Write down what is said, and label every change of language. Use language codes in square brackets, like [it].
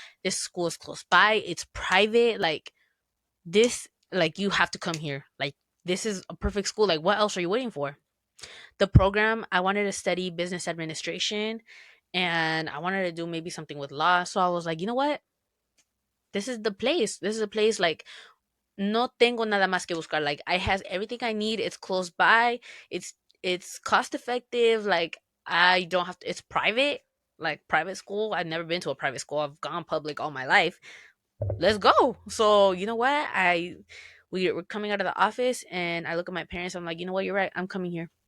[en] This school is close by. It's private. Like you have to come here. Like this is a perfect school. Like what else are you waiting for?" The program, I wanted to study business administration and I wanted to do maybe something with law. So I was like, you know what? This is the place. [es] This is a place like no tengo nada más que buscar. [en] Like I has everything I need. It's close by. It's cost effective. Like I don't have to it's private. Like private school. I've never been to a private school. I've gone public all my life. Let's go. So you know what? We were coming out of the office and I look at my parents. I'm like, you know what? You're right. I'm coming here.